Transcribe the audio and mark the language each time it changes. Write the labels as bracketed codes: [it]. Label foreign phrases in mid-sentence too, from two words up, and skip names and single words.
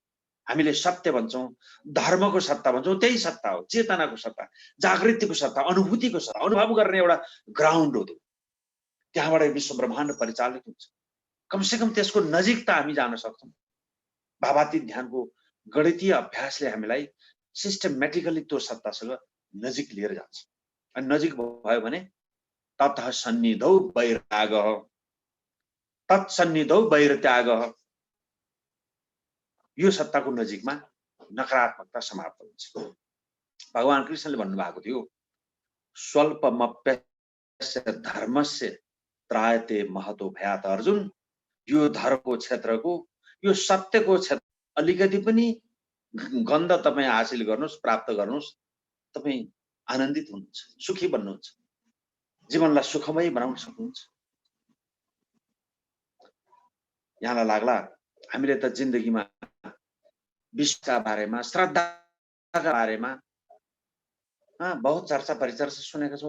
[ne] हामीले सत्य भन्छौँ, धर्मको सत्ता भन्छौँ, त्यही सत्ता हो, चेतनाको सत्ता, जागृतिको सत्ता, अनुभूतिको सत्ता, अनुभव गर्ने एउटा ग्राउन्ड हो। त्यहाँबाट विश्व ब्रह्माण्ड परिचालित हुन्छ। कमसेकम त्यसको नजिकता हामी जान सक्छौँ। भावातीत ध्यानको गणितीय अभ्यासले हामीलाई सिस्टमेटिकली त्यो सत्तासँग नजिक लिएर जान्छ। अनि नजिक भयो भने [sa] ततः सन्निधौ वैरागः, तत्सन्निधौ वैरत्यागः, [ne] यो सत्ताको नजिकमा नकारात्मकता समाप्त हुन्छ। भगवान कृष्णले भन्नुभएको थियो, [sa] स्वल्पमप्यस्य धर्मस्य त्रायते महतो भयात। [ne] अर्जुन, यो धर्मको क्षेत्रको, यो सत्यको क्षेत्र अलिकति पनि गन्ध तपाईँ हासिल गर्नुहोस्, प्राप्त गर्नुहोस्, तपाईँ आनन्दित हुनुहुन्छ, सुखी बन्नुहुन्छ, जीवनलाई सुखमय बनाउन सक्नुहुन्छ। यहाँलाई लाग्ला हामीले त जिन्दगीमा विश्वका बारेमा, श्रद्धाका बारेमा बहुत चर्चा परिचर्चा सुनेका छौँ।